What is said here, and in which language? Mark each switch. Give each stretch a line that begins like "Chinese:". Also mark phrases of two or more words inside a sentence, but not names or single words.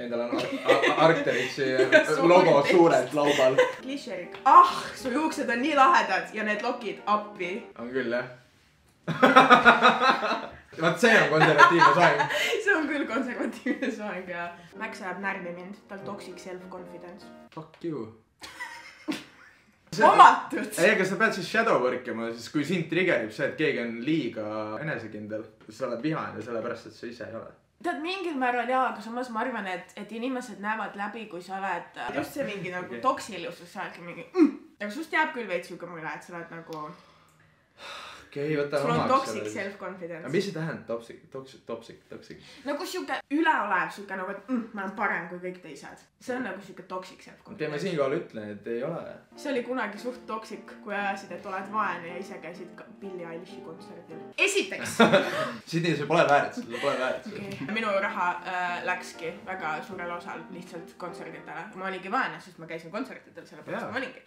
Estonian: Endal on Arcteritsi logo suurelt laubal. Glisherik. Su juuksed on nii lahedad ja need lokid appi. On küll, jah. Vaat see on konservatiivne soeng. See on küll konservatiivne soeng, jah. Max ajab närvi mind. Tal
English: toxic self-confidence. Fuck you.
Estonian: Omatud! Ei, aga sa pead siis shadow workima, siis kui sind triggerib see, et keegi on liiga enesekindel, sa oled vihane sellepärast, et sa ise ei ole. Tead, mingil määral jaa, aga samas ma arvan, et inimesed näevad läbi, kui sa oled just see mingi nagu toksiliusus, sa oledki mingi Aga sust jääb küll veits siuke mulje, et sa oled nagu... Okei, võta sul on
English: toxic self-confidence.
Estonian: Aga mis see tähendab toxic? Nagu siuke üleolev, siuke nagu, et ma olen parem kui kõik teised. See on nagu siuke
English: toxic self-confidence.
Estonian: Teeme siinkohal ütlen, et ei ole. See oli kunagi suht toxic, kui ajasid, et oled vaene ja ise käisid Billie Eilishi kontserdil. Esiteks! Sidney, see pole väärt, seda pole väärt. Minu raha läkski väga suurel osal lihtsalt kontserditele. Ma olingi vaene, sest ma käisin kontsertidel, sellepärast ma olingi.